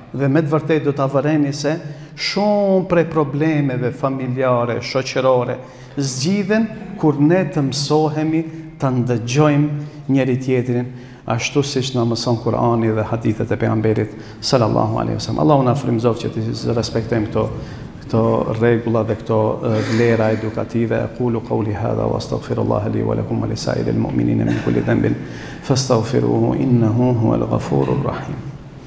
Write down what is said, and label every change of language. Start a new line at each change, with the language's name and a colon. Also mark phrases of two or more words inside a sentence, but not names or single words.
Albanian: Dhe me të vërtetë do ta vëreni se shumë prej problemeve familjare, shoqërore zgjidhen kur ne të mësohemi të ndëgjojmë njëri tjetrin ashtu siç na mëson Kur'ani dhe hadithet e pejgamberit
Arabic: صلى الله عليه وسلم.
Albanian: Allahu na frymëzoj që të respektojmë këto rregulla dhe këto vlera edukative.
Arabic: أقول قولي هذا وأستغفر الله لي ولكم ولسائر المؤمنين من كل ذنب فاستغفروه إنه هو الغفور الرحيم.